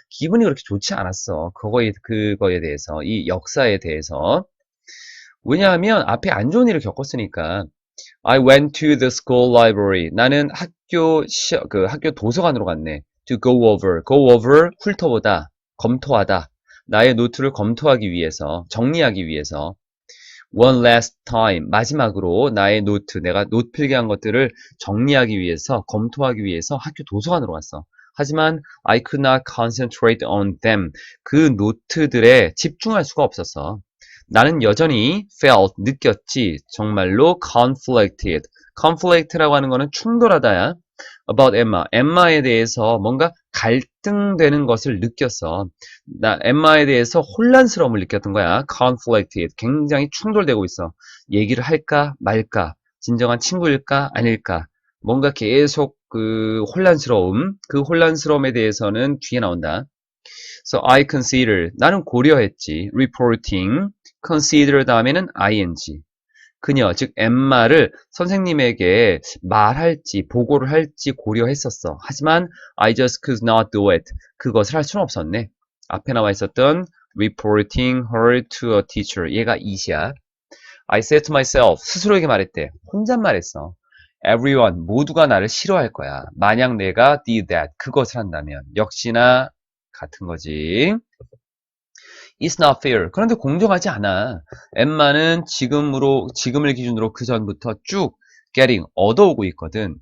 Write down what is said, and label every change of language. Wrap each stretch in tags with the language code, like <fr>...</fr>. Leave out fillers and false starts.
<ko>기분이 그렇게 좋지 않았어. 그거에 대해서, 이 역사에 대해서. 왜냐하면 앞에 안 좋은 일을 겪었으니까.</ko> <en>I went to the school library.</en> <ko>나는 학교 도서관으로 갔네.</ko> <en>To go over.</en> <ko>go over, 훑어보다, 검토하다. 나의 노트를 검토하기 위해서, 정리하기 위해서.</ko> <en>One last time.</en> <ko>마지막으로 나의 노트, 내가 노트 필기한 것들을 정리하기 위해서, 검토하기 위해서 학교 도서관으로 갔어. 하지만</ko> <en>I could not concentrate on them.</en> <ko>그 노트들에 집중할 수가 없었어. 나는 여전히 felt, 느꼈지. 정말로 conflicted. conflict라고 하는 거는 충돌하다야.</ko> <en>about Emma.</en> <ko>엠마에 대해서 뭔가 갈등되는 것을 느꼈어. 엠마에 대해서 혼란스러움을 느꼈던 거야. conflicted. 굉장히 충돌되고 있어. 얘기를 할까 말까. 진정한 친구일까 아닐까. 뭔가 계속 그 혼란스러움. 그 혼란스러움에 대해서는 뒤에 나온다.</ko> <en>So I consider.</en> <ko>나는 고려했지.</ko> <en>reporting.</en> <ko>consider 다음에는 ing. 그녀, 즉 엠마를 선생님에게 말할지 보고를 할지 고려했었어. 하지만</ko> <en>I just could not do it.</en> <ko>그것을 할 수는 없었네. 앞에 나와 있었던</ko> <en>reporting her to a teacher.</en> <ko>얘가 이시야.</ko> <en>I said to myself.</en> <ko>스스로에게 말했대. 혼잣말했어. Everyone, 모두가 나를 싫어할 거야. 만약 내가</ko> <en>did that.</en> <ko>그것을 한다면. 역시나 같은 거지.</ko> <en>It's not fair.</en> <ko>그런데 공정하지 않아. 엠마는 지금을 기준으로 그 전부터 쭉 getting, 얻어오고 있거든.</ko>